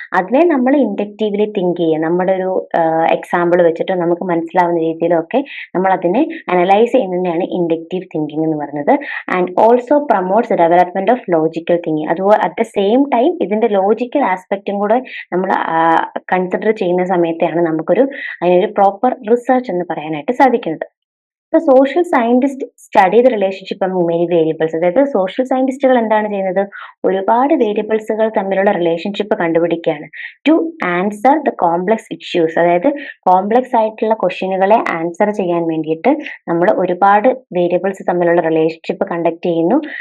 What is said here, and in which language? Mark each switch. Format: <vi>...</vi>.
<ml>അതിനെ നമ്മൾ ഇൻഡക്റ്റീവ്ലി തിങ്ക് ചെയ്യുക. നമ്മുടെ ഒരു എക്സാമ്പിൾ വെച്ചിട്ട് നമുക്ക് മനസ്സിലാവുന്ന രീതിയിലൊക്കെ നമ്മൾ അതിനെ അനലൈസ് ചെയ്യുന്നതിനാണ് ഇൻഡക്റ്റീവ് തിങ്കിങ് എന്ന് പറയുന്നത്.</ml> <en>And also promotes development of logical thinking.</en> <ml>അതുപോലെ അറ്റ് ദ സെയിം ടൈം ഇതിന്റെ ലോജിക്കൽ ആസ്പെക്റ്റും കൂടെ നമ്മൾ കൺസിഡർ ചെയ്യുന്ന സമയത്താണ് നമുക്കൊരു അതിനൊരു പ്രോപ്പർ റിസർച്ച് എന്ന് പറയാനായിട്ട് സാധിക്കുന്നത്.</ml> <en>The social scientists study the relationship among many variables.</en> <ml>അതായത് സോഷ്യൽ സയന്റിസ്റ്റുകൾ എന്താണ് ചെയ്യുന്നത്, ഒരുപാട് വേരിയബിൾസുകൾ തമ്മിലുള്ള relationship കണ്ടുപിടിക്കുകയാണ്.</ml> <en>To answer the complex issues.</en> <ml>അതായത് കോംപ്ലക്സ് ആയിട്ടുള്ള ക്വസ്റ്റ്യനുകളെ ആൻസർ ചെയ്യാൻ വേണ്ടിയിട്ട് നമ്മൾ ഒരുപാട് വേരിയബിൾസ് തമ്മിലുള്ള റിലേഷൻഷിപ്പ് കണ്ടക്ട് ചെയ്യുന്നു.</ml>